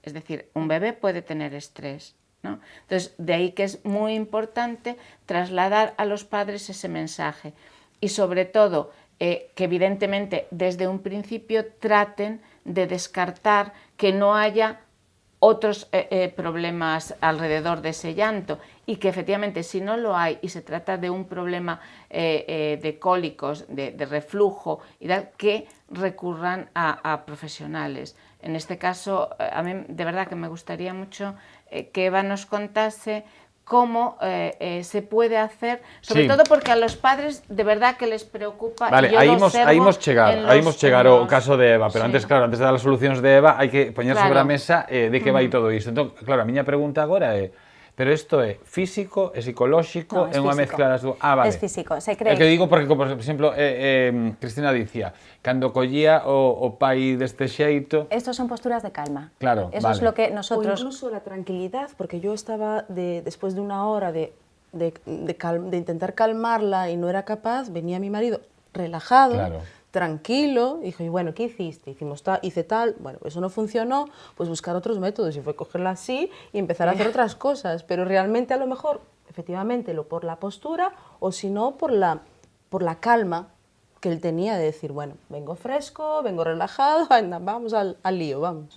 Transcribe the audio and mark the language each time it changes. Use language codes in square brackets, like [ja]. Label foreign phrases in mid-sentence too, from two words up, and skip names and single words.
[es] Es decir, un bebé puede tener estrés, ¿no? Entonces, de ahí que es muy importante trasladar a los padres ese mensaje y sobre todo que evidentemente desde un principio traten de descartar que no haya otros problemas alrededor de ese llanto y que efectivamente si no lo hay y se trata de un problema de cólicos, de reflujo, y tal, que recurran a profesionales. En este caso, a mí de verdad que me gustaría mucho que Eva nos contase cómo se puede hacer, sobre todo porque a los padres de verdad que les preocupa. [gl] Vale, aí imos chegar ao caso de Eva, pero antes, claro, antes de dar as solucións de Eva, hai que poñer sobre a mesa de que vai todo isto. Entón, claro, a miña pregunta agora é, pero isto é físico, é psicolóxico, No, é unha mezcla das dúas? Ah, vale. [es] Es físico, se cree. [gl] É que digo porque, por exemplo, Cristina dicía, cando collía o pai deste xeito... [es] Estos son posturas de calma. Claro, Eso es lo que O nosotros... incluso la tranquilidad, porque yo estaba, después de una hora de intentar calmarla y no era capaz, venía mi marido relajado, Claro. tranquilo, y dijo, y bueno, ¿qué hiciste? Hice tal, bueno, eso no funcionó, pues buscar otros métodos, y fue cogerla así y empezar a hacer otras cosas, pero realmente a lo mejor, efectivamente, por la postura, o si no, por la calma que él tenía de decir, bueno, vengo fresco, vengo relajado, anda, vamos al lío, vamos.